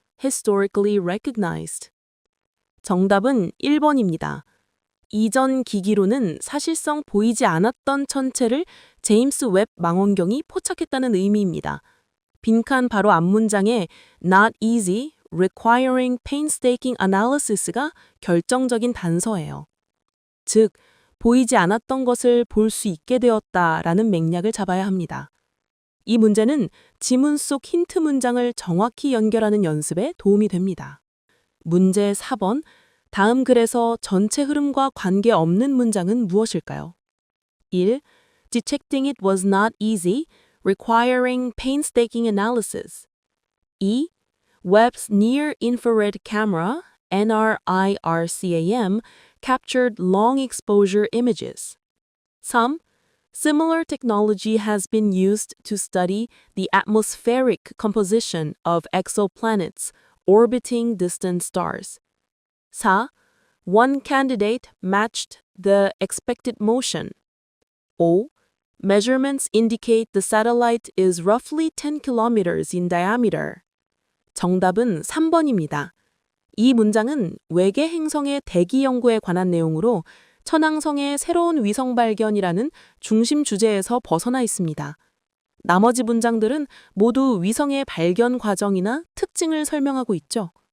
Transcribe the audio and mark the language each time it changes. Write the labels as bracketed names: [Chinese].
[English] historically recognized. [Korean] 정답은 1번입니다. 이전 기기로는 사실상 보이지 않았던 천체를 제임스 웹 망원경이 포착했다는 의미입니다. 빈칸 바로 앞문장에 [English] not easy, requiring painstaking analysis [Korean] 가 결정적인 단서예요. 즉, 보이지 않았던 것을 볼 수 있게 되었다라는 맥락을 잡아야 합니다. 이 문제는 지문 속 힌트 문장을 정확히 연결하는 연습에 도움이 됩니다. 문제 4번. 다음 글에서 전체 흐름과 관계없는 문장은 무엇일까요? [English] 1. Detecting it was not easy, requiring painstaking analysis. 2. Webb's near-infrared camera, NIRCam, captured long-exposure images. 3. Similar technology has been used to study the atmospheric composition of exoplanets orbiting distant stars. 4. One candidate matched the expected motion. 5. Measurements indicate the satellite is roughly 10 kilometers in diameter. [Korean] 정답은 3번입니다. 이 문장은 외계 행성의 대기 연구에 관한 내용으로 천왕성의 새로운 위성 발견이라는 중심 주제에서 벗어나 있습니다. 나머지 문장들은 모두 위성의 발견 과정이나 특징을 설명하고 있죠.